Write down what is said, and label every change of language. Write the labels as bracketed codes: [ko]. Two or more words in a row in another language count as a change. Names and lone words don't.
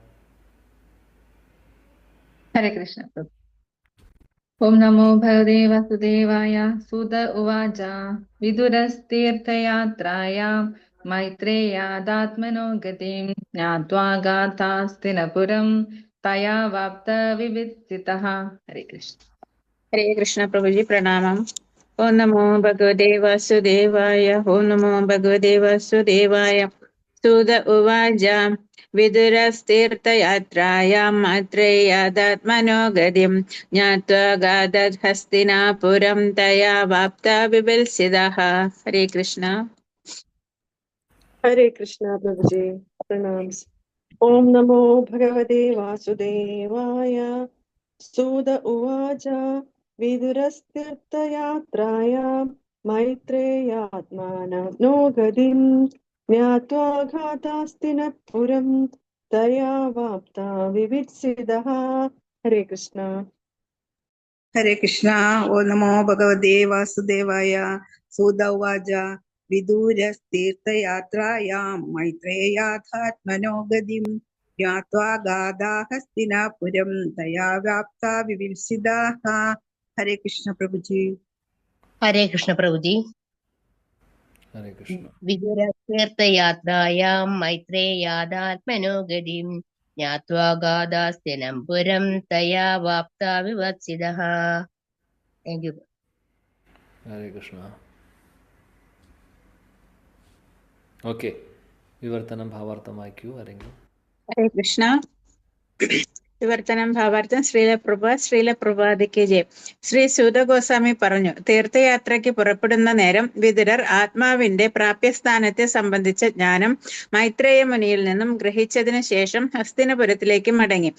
[sa] हरे कृष्ण. ओम नमो भगवते वासुदेवाय. सूत उवाच विदुरस्तीर्थयात्रायां मैत्रेयादात्मनो गतिं ज्ञात्वा गाथास्तिनपुरं तया वाप्त विवित्सितः। हरे कृष्ण। [hi] हरे कृष्ण प्रभुजी प्रणामम्। [sa] ओं नमो भगवते वासुदेवाय। ओं नमो भगवते वासुदेवाय। सूत उवाच विदुरस्तीर्थयात्रायां मैत्रेयादात्मनो गतिं ज्ञात्वा गादहस्तिनापुरं तया वाप्ता विभल्सितः। हरे कृष्ण। [hi] हरे कृष्णा प्रभु जी प्रणाम। [sa] ओम नमो भगवते वासुदेवाय। सूत उवाच विदुरस्तीर्थयात्रायां मैत्रेयात्मानो गतिं ज्ञात्वा घातास्तिनपुरं तया वाप्ता विवित्सितः। हरे कृष्णा। हरे कृष्णा। ओ नमो भगवते वासुदेवाय। सूत उवाच विदूरस्तीर्थयात्रायां मैत्रेयाथात्मनो गतिं ज्ञात्वा गादा हस्तिनापुरं तया व्याप्ता विविंसिताः। [hi] हरे कृष्ण प्रभु जी। हरे कृष्ण प्रभुजी। हरे कृष्ण। [sa] विदुरतीर्थयात्रायां मैत्रेयादात्मनो गतिं ज्ञात्वा गादास्त्यनं पुरं तया वाप्ता विवत्सितः। [en] Thank you. [sa] हरे कृष्ण. [ml] ഓക്കെ, വിവർത്തനം ഭാവാർത്ഥം വായിക്കൂ ആരെങ്കിലും. ഹരേ കൃഷ്ണ. വിവർത്തനം ഭാവാർത്ഥം. ശ്രീലപ്രഭാതിക്ക് ജയം. ശ്രീ സൂതഗോസ്വാമി പറഞ്ഞു, തീർത്ഥയാത്രയ്ക്ക് പുറപ്പെടുന്ന നേരം വിതുരർ ആത്മാവിന്റെ പ്രാപ്യസ്ഥാനത്തെ സംബന്ധിച്ച ജ്ഞാനം മൈത്രേയ മുനിയിൽ നിന്നും ഗ്രഹിച്ചതിനു ശേഷം ഹസ്തിനപുരത്തിലേക്ക് മടങ്ങി.